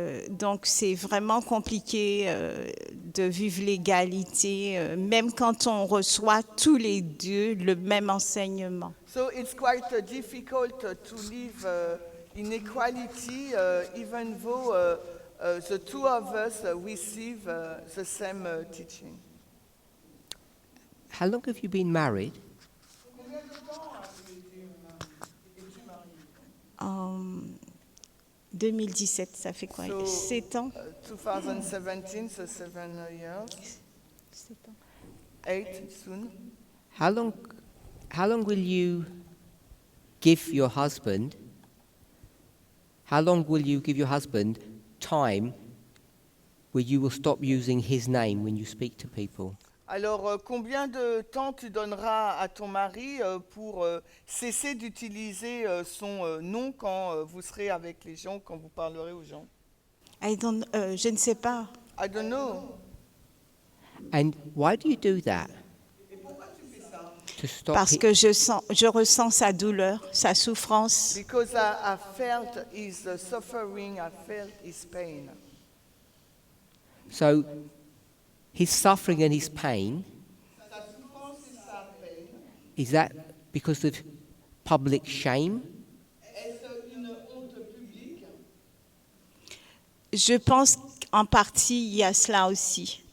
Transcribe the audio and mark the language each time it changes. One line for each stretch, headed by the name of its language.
French: Donc c'est vraiment compliqué de vivre l'égalité, même quand on reçoit tous les deux le même enseignement.
English: So it's quite difficult to live in equality, even though the two of us receive the same teaching. How long have you been married?
French: En 2017, ça fait quoi?
English: So,
French: 7 ans?
English: 2017, so 7 years.
French: 7 ans.
English: 8 soon. How long will you give your husband? How long will you give your husband time where you will stop using his name when you speak to people?
French: Alors, combien de temps tu donneras à ton mari pour cesser d'utiliser son nom quand vous serez avec les gens, quand vous parlerez aux gens? Je ne sais pas.
English: I don't know. And why do you do that? To stop
French: Parce que je ressens sa douleur, sa souffrance.
English: Because I felt his suffering, I felt his pain. So his suffering and his pain, is that because of public shame?
French: Je pense qu'en partie, il y a cela aussi.